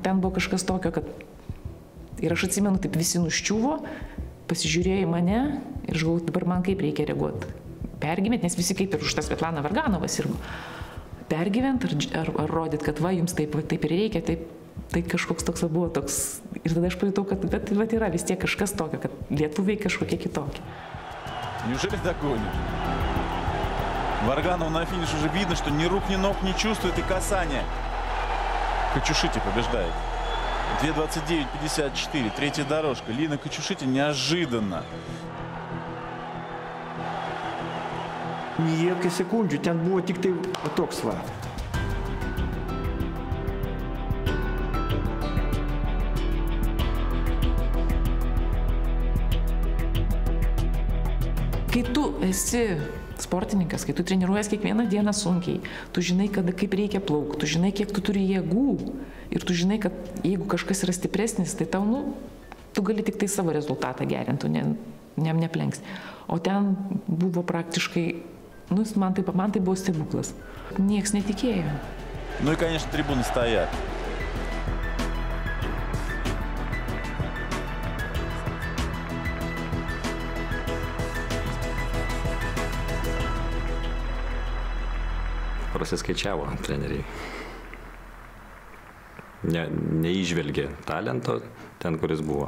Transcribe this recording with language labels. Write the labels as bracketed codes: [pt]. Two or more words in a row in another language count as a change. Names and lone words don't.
[lt] Ten buvo kažkas tokio, kad ir aš atsimenu, taip visi nuščiuvo, pasižiūrėjo į mane ir žinau, dabar man kaip reikia reaguoti. Pergyvent, nes visi kaip ir už tą Svetlana Varganovas irgi. Pergyvent ar rodyt, kad va, jums taip ir reikia, tai kažkoks toks buvo toks. Ir tada aš pajutau, kad bet yra vis tiek kažkas tokio, kad lietuviai kažkokie kitokie. [ru] Неужели догонит? Варганов на финише уже видно, что ни рук, ни ног не чувствует и касания. Качушити побеждает. 2:29:54, третья дорожка. Лина Качушити неожиданно. [lt] Niekai sekundžių, ten buvo tik tai toks va. Kai tu esi sportininkas, kai tu treniruojas kiekvieną dieną sunkiai, tu žinai, kaip reikia plaukti, tu žinai, kiek tu turi jėgų ir tu žinai, kad jeigu kažkas yra stipresnis, tai tau, tu gali tik tai savo rezultatą gerinti, neplenks. O ten buvo praktiškai man tai buvo stebuklas. Niekas netikėjo. [ru] Ну и, конечно, трибуны стоят. [lt] Prasiskaičiavo treneriai. Neįžvelgė talento ten, kuris buvo.